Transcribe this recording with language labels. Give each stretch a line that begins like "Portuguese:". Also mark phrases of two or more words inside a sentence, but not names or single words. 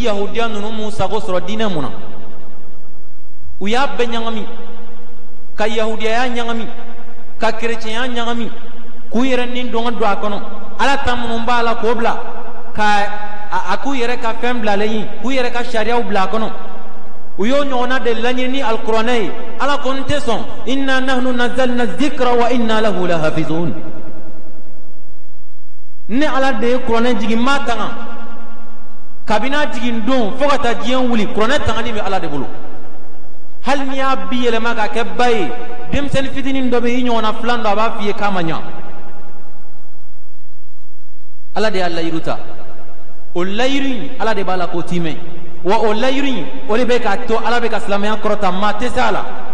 Bambara: yahudiya ninnu m'u sago sɔrɔ diinɛ mun na u y'a bɛɛ ɲagami ka yahudiyaya ɲagami ka kerecɛnya ɲagami k'u yɛrɛ ni dɔngɔ don a kɔnɔ ala ta minnu b'a la k'o bila ka k'u yɛrɛ ka fɛn bilalen ye k'u yɛrɛ ka sariyaw bila a kɔnɔ u y'o ɲɔgɔnna de laɲini ni alikuranɛ ye ala ko n tɛ sɔn
Arabic: إنا نحن نزلنا الذكر وإنا له لحافظون
Bambara: ne ala de ye kuranɛ jigin maa tanga kabini a jigin don fo ka taa diɲɛ wuli kuranɛ tangani bɛ ala de bolo hali n'i y'a bi yɛlɛma k'a kɛ ba ye denmisɛnnin fitinin dɔ bɛ i ɲɔgɔnna filan dɔ a b'a f'i ye k'a ma ɲa ala de y'a layiru ta o layiru in ala de b'a la k'o t'i mɛn wa o layiru in o de bɛ k'a to ala bɛ ka silamɛya kɔrɔta maa tɛ se a la